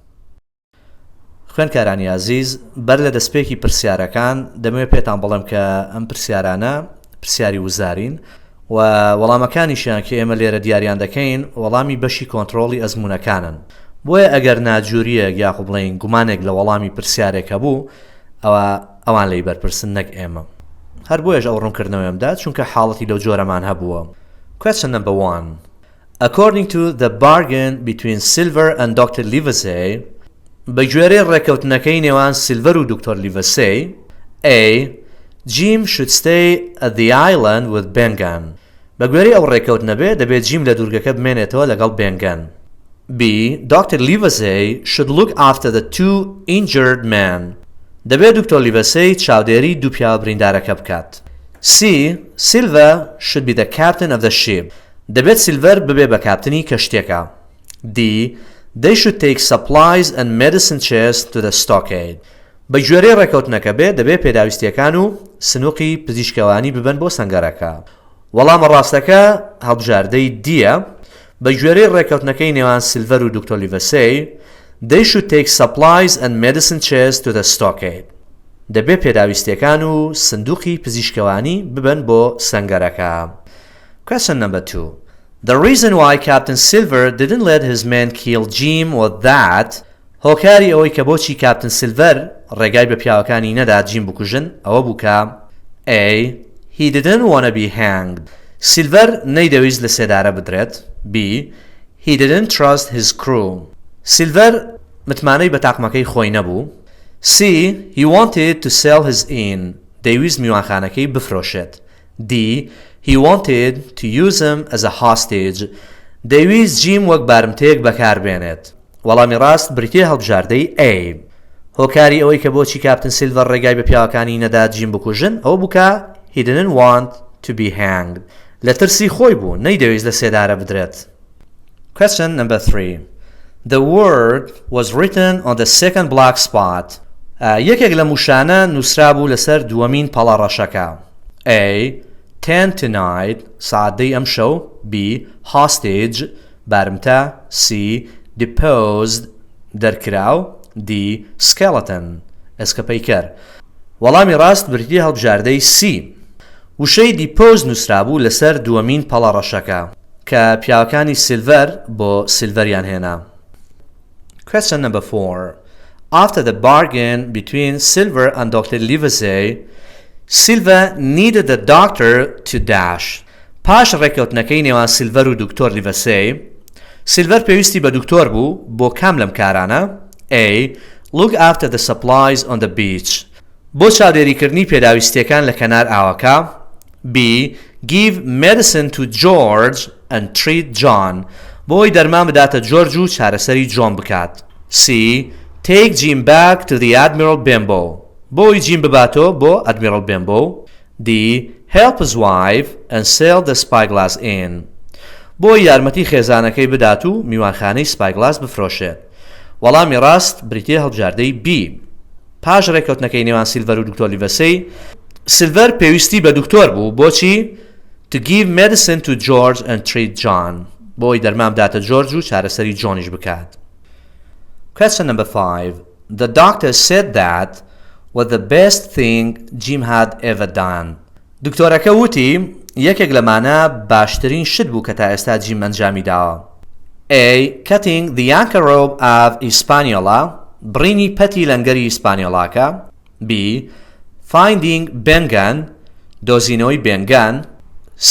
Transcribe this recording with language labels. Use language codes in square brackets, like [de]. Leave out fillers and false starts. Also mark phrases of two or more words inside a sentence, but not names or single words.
[ckb] خوێندکارانی عزیز بەر لە دەستپێکی پرسیارەکان دەمەوێت پێتان بڵێم کە ئەم پرسیارانە پرسیاری وزارین و وەڵامەکانیشیان کە ئێمە لێرە دیاریان دەکەین وەڵامی بەشی کۆنتڕۆڵی ئەزمونەکانن. بۆیە ئەگەر ناجووریەک یاخو بڵین گومانێک لە وەڵامی پرسیارێکە بوو ئەوان لی بەرپرسن نەک ئێمە. هەر بۆیەش ئەو ڕوونکردنەوەیمدا چونکە حاڵەتی لەو جۆرەمان هەبووە. [en] Question number 1. According to the bargain between Silver and Dr. Livesey, [ckb] بەگوێرەی ڕێکەوتنەکەی نێوان سیلڤەر و دکتۆر لیڤەسەی A. [en] Jim should stay at the island with Bengan. [ckb] بەگوێرەی ئەو ڕێکەوتنە بێ دەبێت جیم لە دوورگەکە بمێنێتەوە لەگەڵ بێنگەن. [en] B. Dr. Livesey should look after the 2 injured men. [ckb] دەبێت دکتۆر لیڤەسەی چاودێری دوو پیاوە بریندارەکە بکات. [en] C. Silver should be the captain of the ship. [ckb] دەبێت سیلڤەر ببێ بە کاپتنی کەشتێکە. [en] D. They should take supplies and medicine chests to the stockade. [ckb] بە گوێرەی ڕێکەوتنەکە بێ دەبێت پێداویستیەکان و سنووقی پزیشکەوانی ببن بۆ سەنگەرەکە. وەڵامە ڕاستەکە هەڵبژاردەی دیە بە گوێرەی ڕێکەوتنەکەی نێوان سیلڤەر و دکتۆر لیڤەسەی [en] They should take supplies and medicine chests to the stockade. [ckb] دەبێت پێداویستیەکان و سندوقی پزیشکەوانی ببن بۆ سەنگەرەکە. [en] Question number 2. The reason why Captain Silver didn't let his men kill Jim was that [ckb] هۆکاری ئەوەی کە بۆچی کاپتن سیلڤەر ڕێگای بە پیاوەکانی نەدا جیم بکوژن ئەوە بووکە [en] A. He didn't want to be hanged. [ckb] سیلڤەر نەیدەویست لە سێدارە بدرێت. [en] B. He didn't trust his crew. [ckb] سیلڤەر متمانەی بە تاقمەکەی خۆی نەبوو. [en] C. He wanted to sell his inn. [ckb] دەیویست میوانخانەکەی بفرۆشێت. [en] D. He wanted to use him as a hostage. [ckb] دەیویست جیم وەک بارمتێک بەکاربێنێت. وەڵامی ڕاست بریتیە هەڵبژاردەی A. هۆکاری ئەوەی کە بۆچی کاپتن سیلڤەر ڕێگای بە پیاوەکانی نەدا جیم بکوژن ئەوە بووکە [en] He didn't want to be hanged. [ckb] لە ترسی خۆی بوو نەیدەویست لە سێدارە بدرێت. [en] Question number 3. The word was written on the second black spot. [ckb] یەکێک لە موشانە نووسرا بوو لەسەر دووەمین پەڵە ڕەشەکە. [en] A. 10 tonight [ckb] سعادەی ئەم شەو. [en] B. Hostage بارمتە. C. Deposed دەرکراو. D. Skeleton ئەسکەپەیکەر. [ckb] وەڵامی ڕاست بریتیە هەڵبژاردەی C. وشەی Deposed نووسرا بوو لەسەر دووەمین پەڵە ڕەشەکە کە پیاوەکانی سیلڤەر بۆ سیلڤەریان هێنا. [en] Question number 4. After the bargain between Silver and Dr. Livesey, Silver needed the doctor to dash. [ckb] پاش ڕێکەوتنەکەی نێوان سیلڤەر و دکتۆر لیڤەسەی سیلڤەر پێویستی بە دکتۆر بوو بۆ کام لەم کارانە. [en] A. Look after the supplies on the beach. [ckb] بۆ چاودێریکردنی پێداویستیەکان لە کەنار ئاوەکە. [en] B. Give medicine to George and treat John. [ckb] بۆی دەرمان بداتە جۆرج و چارەسەری جۆن بکات. [en] C. Take Jim back to the Admiral Bimbo. [ckb] بۆی جیم بباتۆ بۆ Admiral Bimbo. D. [en] Help his wife and sell the Spyglass Inn. [ckb] بۆی یارمەتی خێزانەکەی بدات و میوانخانەی سپایگلاس بفرۆشێت. وەڵامی ڕاست بریتیە هەڵبژاردەی B. پاش ڕێکەوتنەکەی نێوان سیلڤەر و دکتۆر لیڤەسەی سیلڤەر پێویستی بە دکتۆر بوو بۆچی [en] To give medicine to George and treat John. [ckb] بۆی دەرمان بداتە جۆرج و چارەسەری جۆنیش بکات. [en] Question number 5. The doctor said that was the best thing Jim had ever done. [ckb] دکتۆرەکە وتی یەکێک لەمانە باشترین شت بوو کە تا ئێستا جیم ئەنجامی داوە. [en] A. Cutting the anchor rope of Hispaniola. [ckb] بڕینی پەتی لەنگەری ئیسپانیۆڵاکە. [en] B. Finding Bengan. [ckb] دۆزینەوەی بێنگان. [en] C.